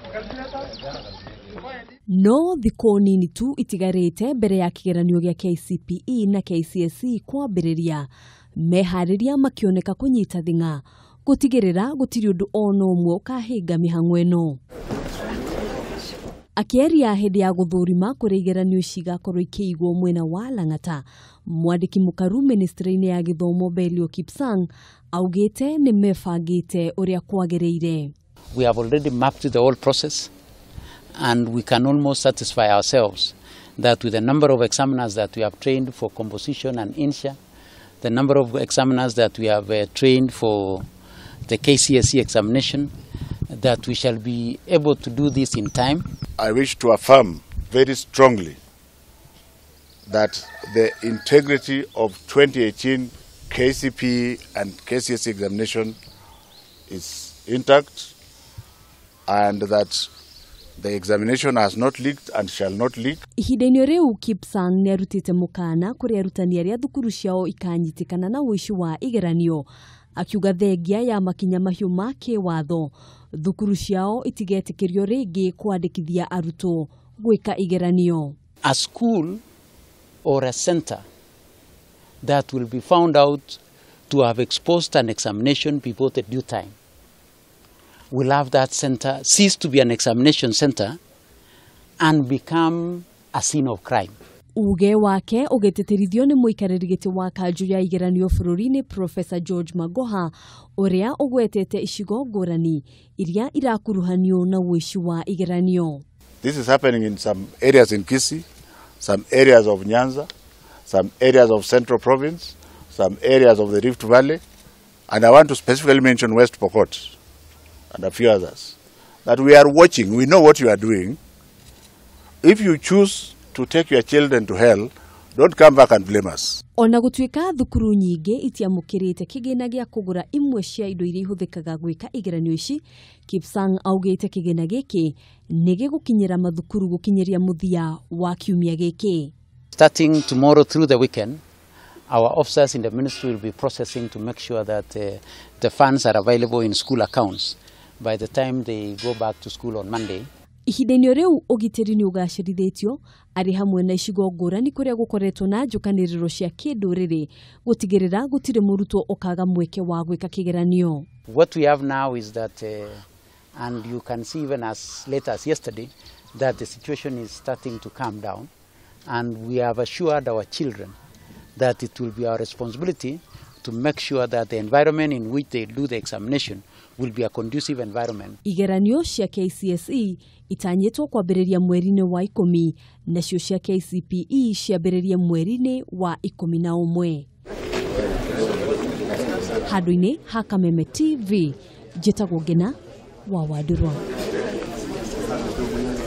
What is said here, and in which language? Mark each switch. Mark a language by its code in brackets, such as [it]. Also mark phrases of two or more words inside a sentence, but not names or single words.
[ki] No thikũ nini tu itigarĩte mbere ya kĩgeranio gĩa KCPE na KCSE kwambĩrĩria, meharĩria makioneka kũnyita thing'a gũtigĩrĩra gũtirĩ ũndũ ona ũmwe ũkahinga mĩhang'o ĩno. Akĩaria hĩndĩ ya gũthũrima kũrĩa igeranio cigakorwo ikĩigwo mwena wa Lang'ata, mwandĩki mũkaru ministry-inĩ ya gĩthomo Belio Kipsang augĩte nĩ mebangĩte ũrĩa kwagĩrĩire. [en] We have already mapped the whole process, and we can almost satisfy ourselves that with the number of examiners that we have trained for composition and INSHA, the number of examiners that we have trained for the KCSE examination, that we shall be able to do this in time. I wish to affirm very strongly that the integrity of 2018 KCPE and KCSE examination is intact, and that the examination has not leaked and shall not leak. [ki] Ihinda-inĩ rĩu Kipsang nĩ arutĩte mũkana kũrĩ arutani arĩa thukuru ciao ikanyitikana na ũici wa igeranio, akiuga thengia ya makinya mahiũ ma kĩwatho thukuru ciao itigetĩkĩrio rĩngĩ kwandĩkithia arutwo gwĩka igeranio. [en] A school or a center that will be found out to have exposed an examination before the due time will have that center cease to be an examination center and become a scene of crime. [ki] Uge wake ũgĩtĩtĩrithio nĩ mũikarĩri gĩtĩ wa kanjũ ya igeranio bũrũri-inĩ Professor George Magoha, ũrĩa ũgwetete icigo ngũrani iria irakuruhanio na ũici wa igeranio. [en] This is happening in some areas in Kisii, some areas of Nyanza, some areas of Central Province, some areas of the Rift Valley, and I want to specifically mention West Pokot and a few others. That we are watching, we know what you are doing. If you choose to take your children to hell, don't come back and blame us. [ki] Ona gũtuĩka thukuru nyingĩ itiamũkĩrĩte kĩgĩna gĩa kũgũra imwe cia indo iria ihũthĩkaga gwĩka igeranio ici, Kipsang augĩte kĩgĩna gĩkĩ nĩ gĩgũkinyĩra mathukuru gũkinyĩria mũthia wa kiumia gĩkĩ. [en] Starting tomorrow through the weekend, our officers in the ministry will be processing to make sure that the funds are available in school accounts by the time they go back to school on Monday. [ki] Ihinda-inĩ rĩu ũgitĩri nĩ ũgacĩrithĩtio arĩ hamwe na icigo ngũrani kũrĩa gũkoretwo na njũkanĩrĩro cia kĩndũrĩrĩ gũtigĩrĩra gũtirĩ mũrutwo ũkaga mweke wa gwĩka kĩgeranio. [en] What we have now is that, and you can see even as late as yesterday, that the situation is starting to calm down, and we have assured our children that it will be our responsibility to make sure that the environment in which they do the examination will be a conducive environment. [ki] Igeranio cia KCSE itanyĩtwo kwambĩrĩria mweri-inĩ wa 10, nacio cia KCPE ciambĩrĩrie mweri-inĩ wa 11. Handũ-inĩ ha Kameme TV, njĩtagwo Ngina wa Wadurwa.